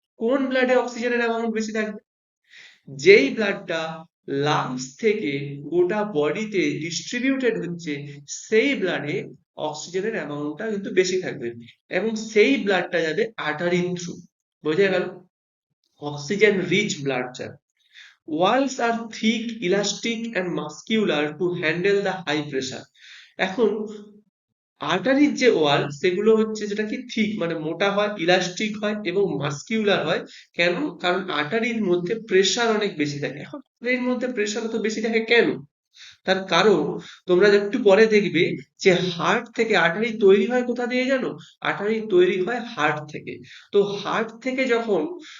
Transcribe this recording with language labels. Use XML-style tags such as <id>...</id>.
<bn>কোন ব্লাডে অক্সিজেনের অ্যামাউন্ট বেশি থাকবে? যেই ব্লাডটা লাংস থেকে গোটা বডিতে ডিস্ট্রিবিউটেড হচ্ছে, সেই ব্লাডে অক্সিজেনের অ্যামাউন্টটা কিন্তু বেশি থাকবে, এবং সেই ব্লাডটা যাবে আর্টারির থ্রু। বোঝা গেল? অক্সিজেন রিচ ব্লাড চায়।</bn> <en>Walls are thick, elastic and muscular to handle the high pressure.</en> <bn>এখন আর্টারির যে ওয়াল, সেগুলো হচ্ছে যেটা কি থিক মানে মোটা হয়, ইলাস্টিক হয় এবং মাস্কিউলার হয়। কেন? কারণ আর্টারির মধ্যে প্রেসার অনেক বেশি থাকে। এখন এর মধ্যে প্রেসার তো বেশি থাকে কেন? তার কারণ তোমরা একটু পরে দেখবে যে হার্ট থেকে আর্টারি তৈরি হয় কোথা দিয়ে জানো? আর্টারি তৈরি হয় হার্ট থেকে। তো হার্ট থেকে যখন</bn>